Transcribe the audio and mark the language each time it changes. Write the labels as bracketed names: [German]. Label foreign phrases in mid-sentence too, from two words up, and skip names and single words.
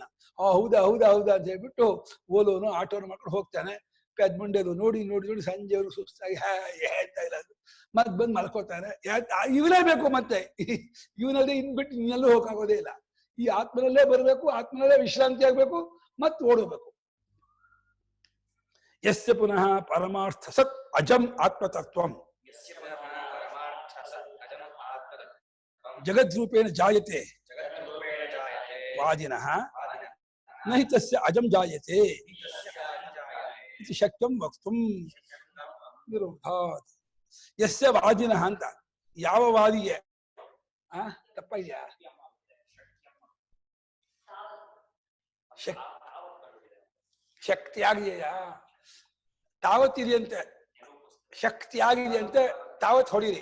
[Kannada] ಹೌದಾ ಅಂತ ಹೇಳ್ಬಿಟ್ಟು ಓಲೋನು ಆಟೋನು ಮಾಡ್ಕೊಂಡು ಹೋಗ್ತಾನೆ. ಪೆದ್ಮುಂಡೆದು ನೋಡಿ ಸಂಜೆವರು ಸುಸ್ತಾಗಿ ಹೇಳ್ತಾ ಇಲ್ಲ, ಮತ್ ಬಂದು ಮಲ್ಕೋತಾನೆ. ಇವನೇ ಬೇಕು ಮತ್ತೆ, ಇವನಲ್ಲದೆ ಇನ್ಬಿಟ್ಟು ಇನ್ನೆಲ್ಲೂ ಹೋಗಾಗೋದೇ ಇಲ್ಲ. ಈ ಆತ್ಮನಲ್ಲೇ ಬರಬೇಕು, ಆತ್ಮನಲ್ಲೇ ವಿಶ್ರಾಂತಿ ಆಗ್ಬೇಕು, ಮತ್ ಓಡಬೇಕು. [Sanskrit] ಯಸ್ಯ ಪುನಃ ಪರಮಾರ್ಥ ಸತ್ ಅಜಂ ಆತ್ಮತತ್ವಂ ಜಗದ್ರೂಪೇಣ ಜಾಯತೆ ವಾದಿನಃ ನಹಿ ತಸ್ಯ ಅಜಂ ಜಾಯತೆ ಇತಿ ಶಕ್ಯಂ ವಕ್ತುಂ ವಿರೋಧಾತ್. ಯಸ್ಯ ವಾದಿನಃ [Kannada] ಅಂತ, ಯಾವ ವಾದಿಗೆ ತಪ್ಪ ಇದೆಯಾ? ಶಕ್ತಿ ಆಗಿದೆಯಾ? ತಾವತ್ತಿದೆಯಂತೆ, ಶಕ್ತಿ ಆಗಿದೆಯಂತೆ, ತಾವತ್ ಹೊಡೀರಿ.